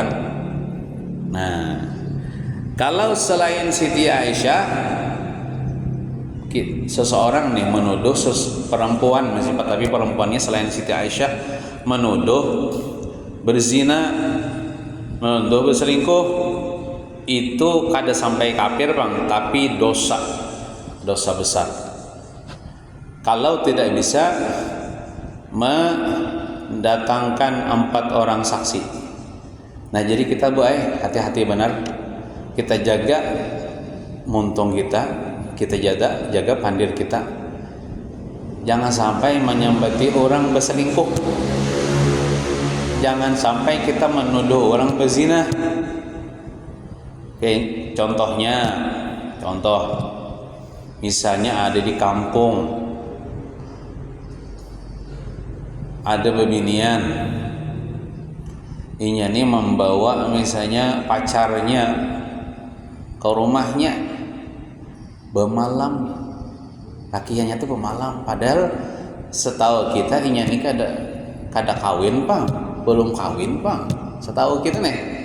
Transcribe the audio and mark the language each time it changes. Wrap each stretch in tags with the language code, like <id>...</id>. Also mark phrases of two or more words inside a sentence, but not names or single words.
<bjn>Nah, kalau selain Siti Aisyah, seseorang nih menuduh perempuan, tapi perempuannya selain Siti Aisyah menuduh berzina, menuduh berselingkuh, itu kada sampai kafir bang, tapi dosa besar. Kalau tidak bisa mendatangkan 4 orang saksi. Nah, jadi kita hati-hati benar. Kita jaga muntung kita jaga pandir kita. Jangan sampai menyambati orang berselingkuh. Jangan sampai kita menuduh orang berzina. Contoh misalnya ada di kampung, ada bebinian inya nih membawa misalnya pacarnya ke rumahnya bemalam, lakiannya tuh bemalam, padahal setahu kita inya nih kada kawin Bang, belum kawin Bang, setahu kita nih.</bjn>